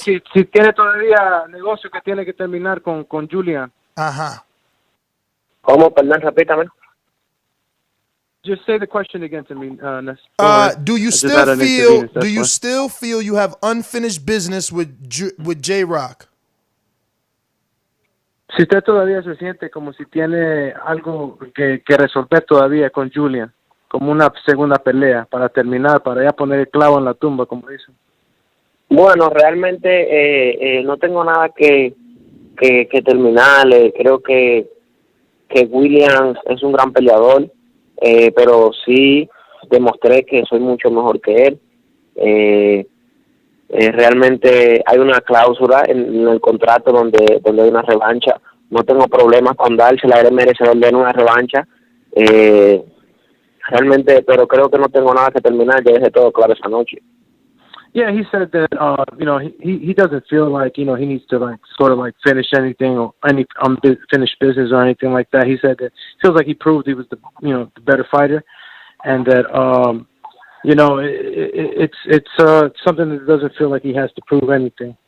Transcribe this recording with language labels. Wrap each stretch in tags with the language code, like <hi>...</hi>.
<es>Si tiene todavía negocio que tiene que terminar con Julian. Ajá. ¿Cómo? Perdón, repítame.</es> <en>Just say the question again to me, do you still feel you have unfinished business with J-Rock?</en> <es>Si usted todavía se siente como si tiene algo que resolver todavía con Julian, como una segunda pelea para terminar, para ya poner el clavo en la tumba, como dicen. Bueno, realmente no tengo nada que terminar. Creo que Williams es un gran peleador. Pero sí demostré que soy mucho mejor que él. Realmente hay una cláusula en el contrato donde hay una revancha. No tengo problemas con dársela, él es merecedor de una revancha. Realmente, pero creo que no tengo nada que terminar, ya dejé todo claro esa noche.</es> <en>Yeah, he said that he doesn't feel like he needs to sort of finish anything or any unfinished business or anything like that. He said that he feels like he proved he was the better fighter, and that it's something that doesn't feel like he has to prove anything.</en>